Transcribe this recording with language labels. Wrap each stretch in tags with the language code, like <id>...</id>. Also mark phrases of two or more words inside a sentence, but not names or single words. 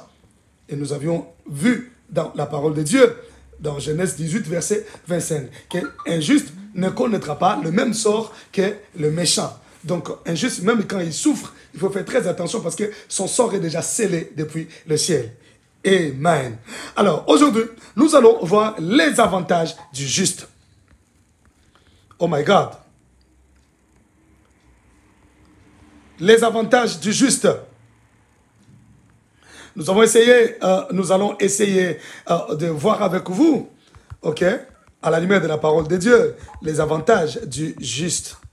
<fr>Et nous avions vu dans la parole de Dieu, dans Genèse 18, verset 25, qu'un juste ne connaîtra pas le même sort que le méchant. Donc, un juste, même quand il souffre, il faut faire très attention parce que son sort est déjà scellé depuis le ciel. Amen. Alors, aujourd'hui, nous allons voir les avantages du juste.</fr> <en>Oh my God.</en> <fr>Les avantages du juste. Nous allons essayer de voir avec vous, ok, à la lumière de la parole de Dieu, les avantages du juste.</fr>